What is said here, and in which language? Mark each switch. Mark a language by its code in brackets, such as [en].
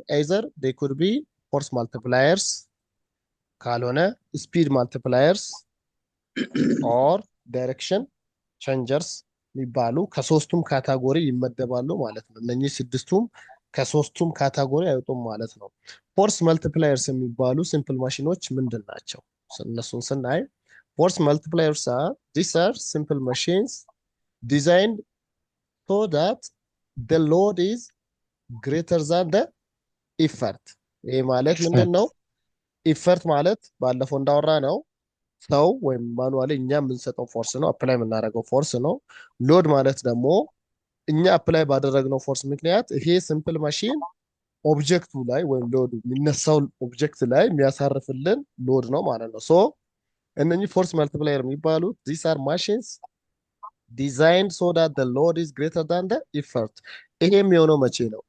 [en] ኤዘር ዴይ ኩድ ቢ ፎርስ ማልቲፕላየርስ፣ [am] ካልሆነ ስፒድ ማልቲፕላየርስ ኦር ዳይሬክሽን ቼንጀርስ የሚባሉ ከሶስቱም ካታጎሪ ይመደባሉ ማለት ነው። እነኚህ ስድስቱም ከሶስቱም ካታጎሪ አይወጡም ማለት ነው። ፎርስ መልቲፕላየርስ የሚባሉ ሲምፕል ማሽኖች ምንድን ናቸው? እነሱን ስናይ ፎርስ መልቲፕላየርስ [en] these are simple machines designed so that the load is greater than the effort። [am] ይሄ ማለት ምንድን ነው? ኢፈርት ማለት ባለፈው እንዳወራ ነው ሰው ወይም ማኑዋሊ እኛ የምንሰጠው ፎርስ ነው፣ አፕላይ የምናደርገው ፎርስ ነው። ሎድ ማለት ደግሞ እኛ አፕላይ ባደረግነው ፎርስ ምክንያት ይሄ ሲምፕል ማሽን ኦብጀክቱ ላይ ወይም ሎዱ የሚነሳው ኦብጀክት ላይ የሚያሳርፍልን ሎድ ነው ማለት ነው። ሶ እነኚህ ፎርስ መልቲፕላየር የሚባሉት [en] ዲስ አር ማሽንስ ዲዛይንድ ሶ ዳት ዘ ሎድ ኢዝ ግሬተር ዳን ዘ ኢፈርት። [am] ይሄ የሚሆነው መቼ ነው?